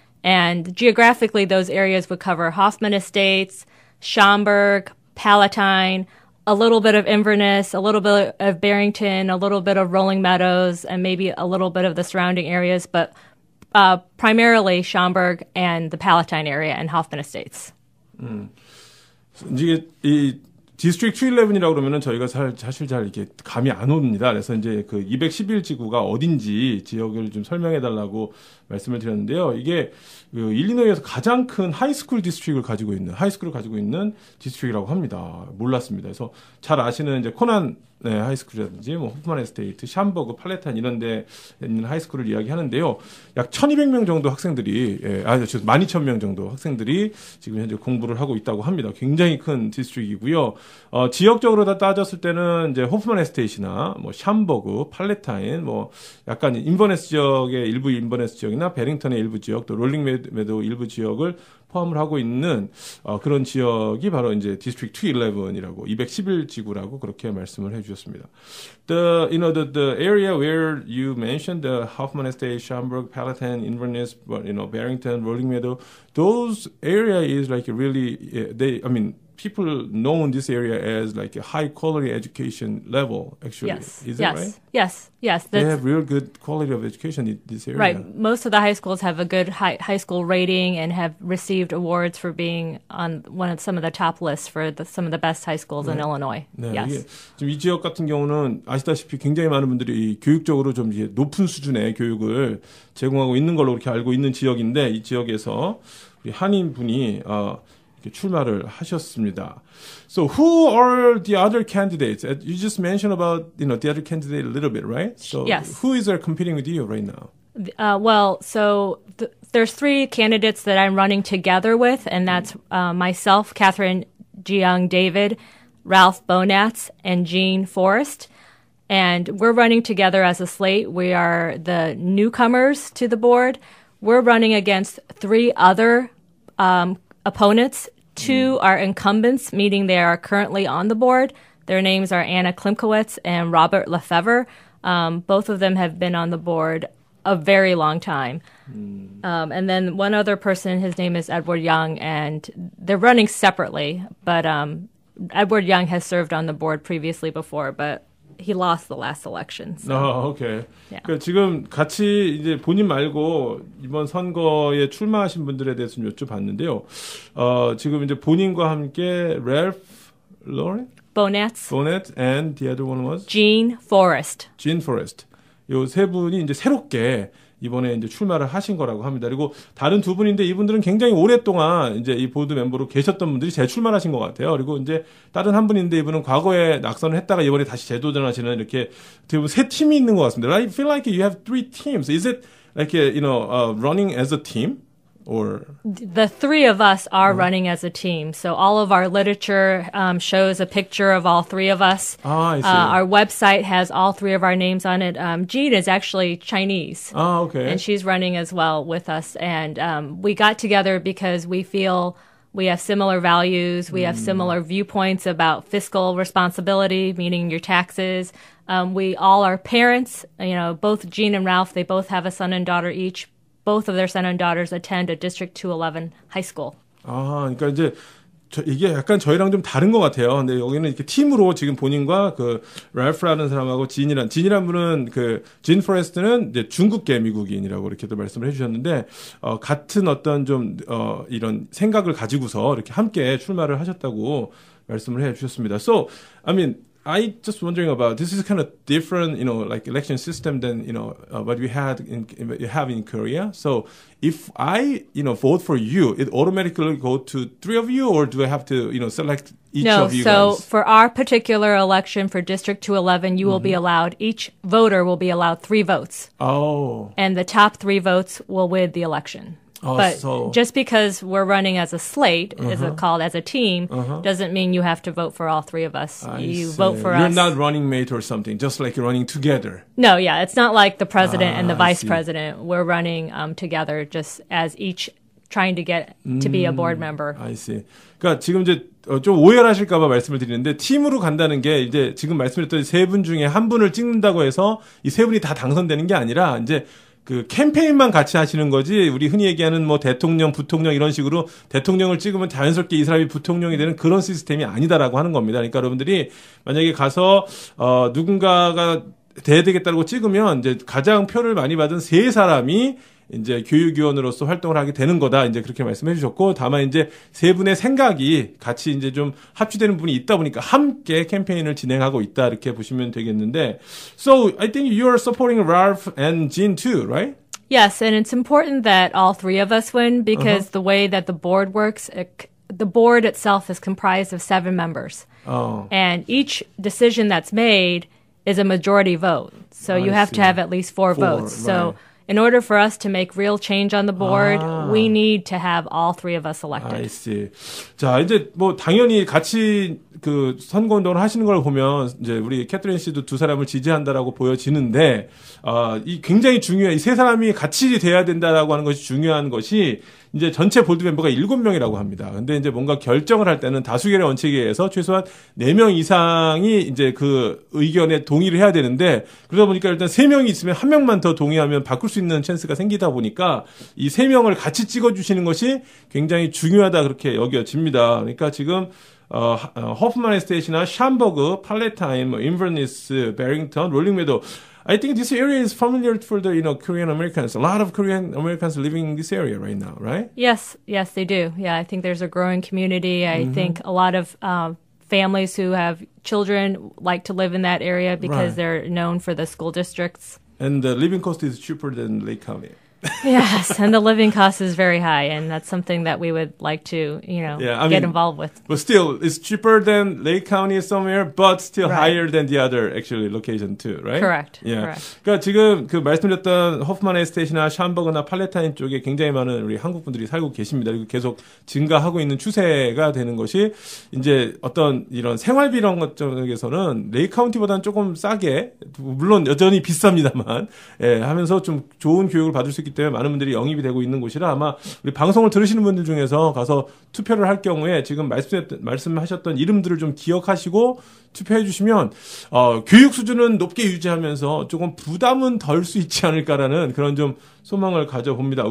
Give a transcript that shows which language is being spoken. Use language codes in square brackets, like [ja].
[en] And geographically, those areas would cover Hoffman Estates, Schaumburg, Palatine, a little bit of Inverness, a little bit of Barrington, a little bit of Rolling Meadows, and maybe a little bit of the surrounding areas, but primarily Schaumburg and the Palatine area and Hoffman Estates. [ko] 이게 디스트릭트 211이라고 그러면은 저희가 사실 잘 이렇게 감이 안 옵니다. 그래서 이제 그 211지구가 어딘지 지역을 좀 설명해 달라고 말씀을 드렸는데요. 이게 그 일리노이에서 가장 큰 하이스쿨 디스트릭을 가지고 있는 디스트릭이라고 합니다. 몰랐습니다. 그래서 잘 아시는 이제 코난 하이스쿨이라든지 뭐 호프만 에스테이트, 샴버그, 팔레탄 이런 데 있는 하이스쿨을 이야기하는데요. 약 1200명 정도 학생들이 12,000명 정도 학생들이 지금 현재 공부를 하고 있다고 합니다. 굉장히 큰 디스트릭이고요. 지역적으로 다 따졌을 때는 이제 호프만 에스테이트나 뭐 샴버그, 팔레타인 뭐 약간 인버네스 지역의 일부 인버네스 지역이나 베링턴의 일부 지역, 또 롤링 메도 일부 지역을 포함을 하고 있는 그런 지역이 바로 이제 District 211이라고 211지구라고 그렇게 말씀을 해주셨습니다. [en] The area where you mentioned the Hoffman Estate, Schaumburg, Palatine, Inverness, Barrington, Rolling Meadow, those area is like really people know in this area as like a high quality education level, actually. Yes. Is that right? Yes. They have real good quality of education in this area. Right. Most of the high schools have a good high school rating and have received awards for being on some of the top lists for some of the best high schools in Illinois. [ko] 네, [en] Yes. [ko] 이게 지금 이 지역 같은 경우는 아시다시피 굉장히 많은 분들이 교육적으로 좀 이제 높은 수준의 교육을 제공하고 있는 걸로 그렇게 알고 있는 지역인데 이 지역에서 우리 한인 분이 이렇게 출마를 하셨습니다. [en] So who are the other candidates? You just mentioned about the other candidate a little bit, right? So Yes. who is competing with you right now? There's three candidates that I'm running together with, and that's myself, Catherine Jiyoung David, Ralph Bonatz, and Jean Forrest. And we're running together as a slate. We are the newcomers to the board. We're running against three other opponents. Two are incumbents, meaning they are currently on the board. Their names are Anna Klimkowitz and Robert Lefevre. Both of them have been on the board a very long time. And then one other person, his name is Edward Young, and they're running separately. But Edward Young has served on the board previously before, but he lost the last election. So. [ko] 오케이. [en] Yeah. [ko] 그러니까 지금 같이 이제 본인 말고 이번 선거에 출마하신 분들에 대해서 좀 여쭤봤는데요. 지금 이제 본인과 함께 Ralph Lauren? [en] Bonatz. and the other one was? Jean Forrest. Jean Forrest. [ko] 요 세 분이 이제 새롭게 이번에 이제 출마를 하신 거라고 합니다. 그리고 다른 두 분인데 이분들은 굉장히 오랫동안 이제 이 보드 멤버로 계셨던 분들이 재출마하신 것 같아요. 그리고 이제 다른 한 분인데 이분은 과거에 낙선을 했다가 이번에 다시 재도전하시는 이렇게 대부분 세 팀이 있는 것 같습니다. [en] I feel like you have three teams. Is it like running as a team? Or The three of us are running as a team. So all of our literature shows a picture of all three of us. I see. Our website has all three of our names on it. Jean is actually Chinese. okay. And she's running as well with us. And we got together because we feel we have similar values. We have similar viewpoints about fiscal responsibility, meaning your taxes. We all are parents. Both Jean and Ralph, they both have a son and daughter each. Both of their son and daughters attend a District 211 high school. [ko] 그러니까 이제 이게 약간 저희랑 좀 다른 것 같아요. 근데 여기는 이렇게 팀으로 지금 본인과 그 랄프라는 사람하고 진이란 분은 진 포레스트는 이제 중국계 미국인이라고 이렇게도 말씀을 해주셨는데 같은 어떤 좀 이런 생각을 가지고서 이렇게 함께 출마를 하셨다고 말씀을 해주셨습니다. [en] So, I just wondering about this is kind of different, like election system than what we have in Korea. So if I vote for you, it automatically go to three of you, or do I have to select each of you so guys? for our particular election for District 211, you will be allowed, each voter will be allowed 3 votes. Oh. And the top 3 votes will win the election. But just because we're running as a slate, is it called as a team, doesn't mean you have to vote for all 3 of us. You vote for us. You're not running mate or something, just like you're running together. No, yeah, it's not like the president and the vice see. president. We're running together just as each trying to get to be a board member. I see. [ko] 그러니까 지금 이제 좀 오해를 하실까봐 말씀을 드리는데 팀으로 간다는 게 이제 지금 말씀드렸던 세 분 중에 한 분을 찍는다고 해서 이 세 분이 다 당선되는 게 아니라 이제 그 캠페인만 같이 하시는 거지 우리 흔히 얘기하는 뭐 대통령, 부통령 이런 식으로 대통령을 찍으면 자연스럽게 이 사람이 부통령이 되는 그런 시스템이 아니다라고 하는 겁니다. 그러니까 여러분들이 만약에 가서 누군가가 돼야 되겠다고 찍으면 이제 가장 표를 많이 받은 세 사람이 이제 교육위원으로서 활동을 하게 되는 거다. 이제 그렇게 말씀해 주셨고, 다만 이제 세 분의 생각이 같이 이제 좀 합치되는 부분이 있다 보니까 함께 캠페인을 진행하고 있다. 이렇게 보시면 되겠는데, [en] So I think you are supporting Ralph and Jean too, right? Yes, and it's important that all three of us win because the way that the board works, the board itself is comprised of 7 members. Oh. And each decision that's made is a majority vote. So you have to have at least 4 votes. So in order for us to make real change on the board, we need to have all 3 of us elected. I see. [ko] 자, 이제 뭐 당연히 같이 그 선거 운동을 하시는 걸 보면 이제 우리 캐트린 씨도 두 사람을 지지한다라고 보여지는데, 이 굉장히 중요해. 이 세 사람이 같이 돼야 된다라고 하는 것이 중요한 것이 이제 전체 보드 멤버가 7명이라고 합니다. 근데 이제 뭔가 결정을 할 때는 다수결의 원칙에 의해서 최소한 4명 이상이 이제 그 의견에 동의를 해야 되는데, 그러다 보니까 일단 3명이 있으면 1명만 더 동의하면 바꿀 수 있는 찬스가 생기다 보니까 이 3명을 같이 찍어주시는 것이 굉장히 중요하다 그렇게 여겨집니다. 그러니까 지금 허프만 에스테이트나 샴버그, 팔레타인, 인버니스, 베링턴, 롤링 메도 [en] I think this area is familiar for the, Korean Americans. A lot of Korean Americans living in this area right now, right? Yes, they do. Yeah, I think there's a growing community. I think a lot of families who have children like to live in that area because they're known for the school districts. And the living cost is cheaper than Lake County. Yes, and the living cost is very high, and that's something that we would like to, get involved with. But still, it's cheaper than Lake County somewhere, but still higher than the other actually location too, right? Correct. Yeah. Correct. [ko] 그러니까 지금 그 말씀드렸던 허프만 에스테이트나 샴버그나 팔레타인 쪽에 굉장히 많은 우리 한국 분들이 살고 계십니다. 그리고 계속 증가하고 있는 추세가 되는 것이 이제 어떤 이런 생활비 이런 것 쪽에서는 레이크 카운티보다는 조금 싸게, 물론 여전히 비쌉니다만, 하면서 좀 좋은 교육을 받을 수 있기 때문에 많은 분들이 영입이 되고 있는 곳이라 아마 우리 방송을 들으시는 분들 중에서 가서 투표를 할 경우에 지금 말씀하셨던 이름들을 좀 기억하시고 투표해 주시면 교육 수준은 높게 유지하면서 조금 부담은 덜 수 있지 않을까라는 그런 좀 소망을 가져봅니다.